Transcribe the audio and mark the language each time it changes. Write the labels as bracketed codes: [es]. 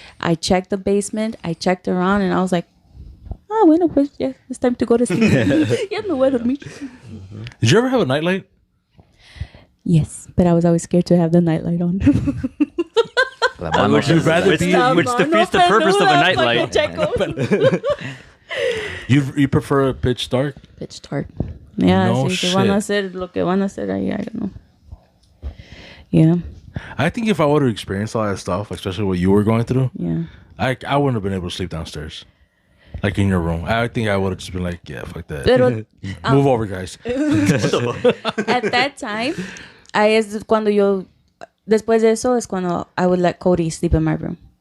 [en] I checked the basement. I checked around, and I was like, [es] bueno, pues, [en] yeah, it's time to go to sleep. [es] Ya me voy a dormir. [en] Did you ever have a nightlight? Yes, but I was always scared to have the nightlight on. Would you rather be? Which defeats the purpose of a nightlight. You prefer a pitch dark? Pitch dark. Yeah, No [es] si van a hacer lo que van a hacer ahí, [en] I don't know. Yeah, I think if I would have experienced all that stuff, especially what you were going through, yeah. I wouldn't have been able to sleep downstairs, like in your room. I think I would have just been like, yeah, fuck that. [es] Pero [en] Move over, guys. at that time, [es] después de eso es cuando [en] I would let Cody sleep in my room.